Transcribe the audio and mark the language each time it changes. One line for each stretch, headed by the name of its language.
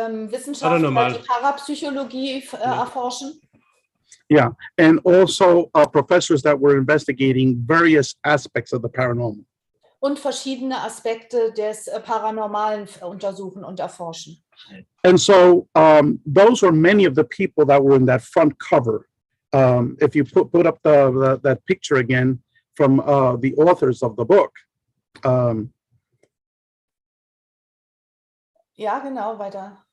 German: Wissenschaftler, die Parapsychologie erforschen.
English: Yeah, and also professors that were investigating various aspects of the paranormal.
German: Und verschiedene Aspekte des Paranormalen untersuchen und erforschen.
English: And so those were many of the people that were in that front cover. If you put up that picture again from the authors of the book.
German: Ja, genau, weiter.